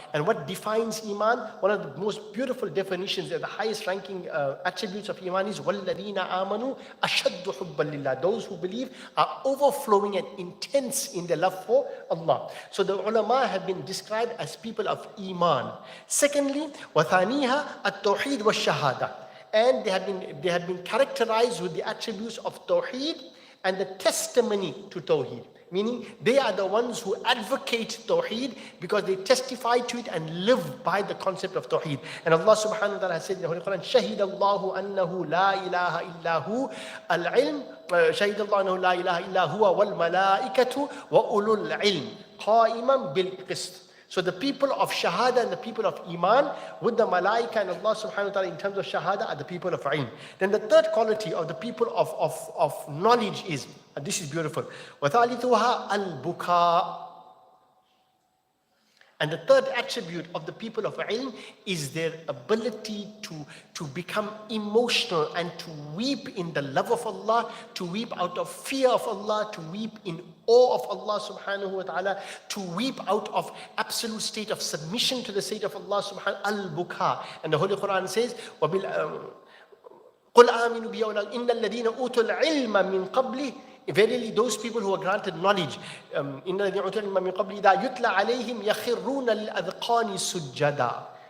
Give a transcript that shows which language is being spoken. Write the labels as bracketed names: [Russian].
[English] And what defines Iman? One of the most beautiful definitions, the highest ranking attributes of Iman is وَالَّذِينَ آمَنُوا أَشَدُّ حُبًّا لِلَّهِ. Those who believe are overflowing and intense in their love for Allah. So the ulama have been described as people of Iman. [Arabic] Secondly, وَثَانِيهَا التَّوْحِيدُ وَالشَّهَادَةِ. [English] And they have been characterized with the attributes of Tawheed and the testimony to Tawheed. Meaning they are the ones who advocate Tawheed because they testify to it and live by the concept of Tawheed. [Arabic] And Allah subhanahu wa ta'ala has said in the Holy Quran, شَهِدَ اللَّهُ أَنَّهُ لَا إِلَهَ إِلَّا هُ الْعِلْمُ شَهِدَ اللَّهُ أَنَّهُ لَا إِلَهَ إِلَّا هُوَ وَالْمَلَائِكَةُ وَأُولُو الْعِلْمِ قَائِمًا بِالْقِسْطِ. [English] So the people of Shahada and the people of Iman with the Malaika and Allah subhanahu wa ta'ala in terms of Shahada are the people of Ilm. Then the third quality of the people of knowledge is, and this is beautiful, وَثَالِثُهَا الْبُكَاء. And the third attribute of the people of Ilm is their ability to become emotional and to weep in the love of Allah, to weep out of fear of Allah, to weep in awe of Allah subhanahu wa ta'ala, to weep out of absolute state of submission to the state of Allah subhanahu wa ta'ala, al-buka. [Arabic] And the Holy Quran says, قُلْ آمِنُوا بِيَوْمِ إِنَّ الَّذِينَ أُوتُوا الْعِلْمَ مِنْ قَبْلِهِ. Verily, those people who are granted knowledge, إِنَّ الَّذِينَ أُوتُوا الْعِلْمَ مِنْ قَبْلِهِ إِذَا يُتْلَى عَلَيْهِمْ يَخِرُّونَ لِلْأَذْقَانِ سُجَّدًا.